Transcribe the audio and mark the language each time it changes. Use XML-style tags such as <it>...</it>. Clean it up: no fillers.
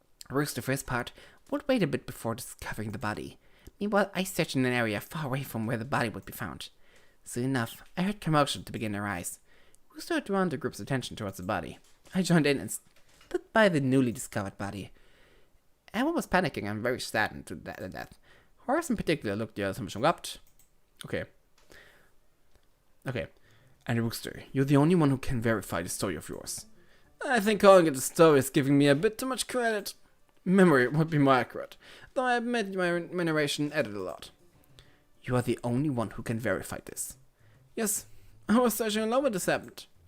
<en>Rooster, for his part, would wait a bit before discovering the body. Meanwhile, I searched in an area far away from where the body would be found. Soon enough, I heard commotion to begin to rise. Rooster had drawn the group's attention towards the body. I joined in and stood by the newly discovered body. Everyone was panicking and very saddened to the death. Horace in particular looked,</en> <de>ja, das haben wir schon gehabt. Okay.</de> <en>And Rooster, you're the only one who can verify the story of yours. I think calling it a story is giving me a bit too much credit. Memory would be more accurate, though I admit my narration added a lot. You are the only one who can verify this. Yes, I was searching alone when this happened.</en>